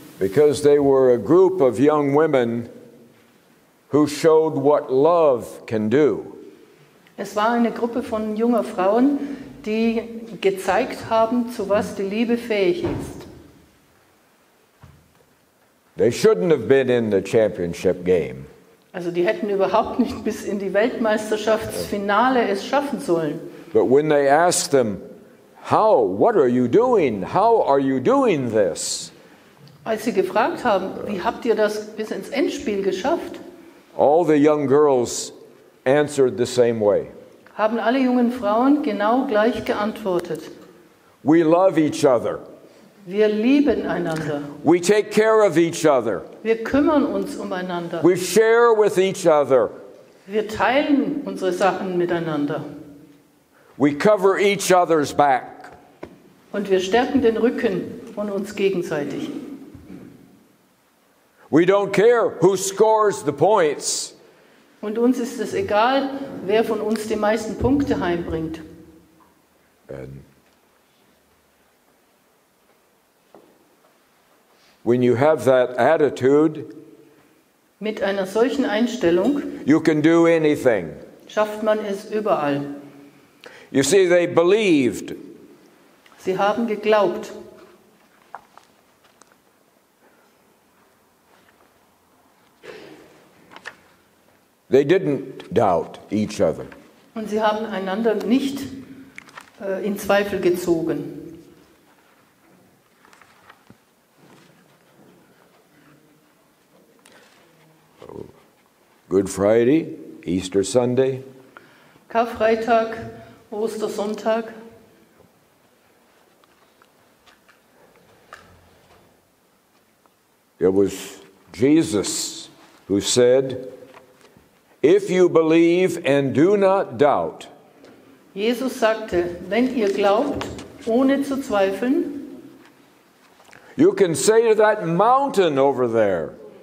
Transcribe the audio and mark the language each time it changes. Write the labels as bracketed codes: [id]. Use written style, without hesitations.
[en] Because they were a group of young women who showed what love can do. [de] Es war eine Gruppe von junger Frauen, die gezeigt haben, zu was die Liebe fähig ist. [en] They shouldn't have been in the championship game. [de] Also die hätten überhaupt nicht bis in die Weltmeisterschaftsfinale es schaffen sollen. [en] But when they asked them, what are you doing? How are you doing this? [de] Als sie gefragt haben, wie habt ihr das bis ins Endspiel geschafft? [en] All the young girls answered the same way. [de] Haben alle jungen Frauen genau gleich geantwortet. [en] We love each other. [de] Wir lieben einander. [en] We take care of each other. [de] Wir kümmern uns umeinander. [en] We share with each other. [de] Wir teilen unsere Sachen miteinander. [en] We cover each other's back. [de] Und wir stärken den Rücken von uns gegenseitig. [en] We don't care who scores the points. [de] Und uns ist es egal, wer von uns die meisten Punkte heimbringt. [en] And when you have that attitude, [de] mit einer solchen Einstellung [en] you can do anything. [de] Schafft man es überall. [en] You see, they believed. [de] Sie haben geglaubt. [en] They didn't doubt each other. [de] Und sie haben einander nicht in Zweifel gezogen. [en] Good Friday, Easter Sunday. [de] Karfreitag, Ostersonntag. [en] It was Jesus who said, "If you believe and do not doubt." [de] Jesus sagte, wenn ihr glaubt, ohne zu zweifeln, [en] You can say to that mountain over there,